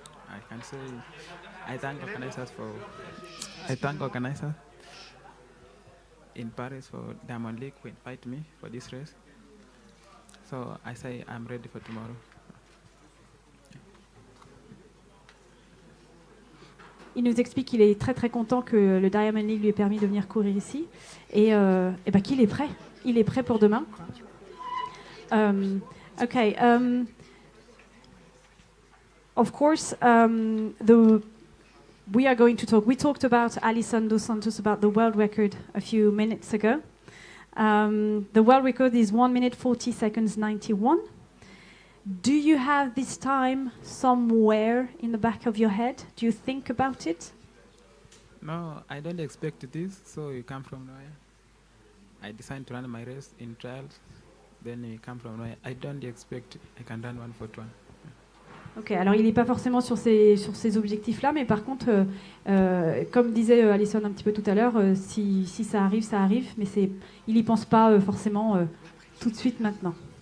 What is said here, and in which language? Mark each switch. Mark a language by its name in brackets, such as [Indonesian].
[English] I can say I thank organizers in Paris for Diamond League who invite me for this race. So I say I'm ready for tomorrow. [French] Il nous explique qu'il est très très content que le Diamond League lui ait permis de venir courir ici et qu'il est prêt. Il est prêt pour demain. [English] Okay. Of course, we are going to talk. We talked about Alison Dos Santos about the world record a few minutes ago. The world record is 1 minute 40 seconds 91. Do you have this time somewhere in the back of your head? Do you think about it? No, I don't expect this. So you come from nowhere. I decided to run my race in trials. Then you come from nowhere. I don't expect I can run 1:41. [French] Ok, alors il n'est pas forcément sur ces objectifs-là, mais par contre, comme disait Alison un petit peu tout à l'heure, si ça arrive, ça arrive, mais il n'y pense pas forcément tout de suite maintenant.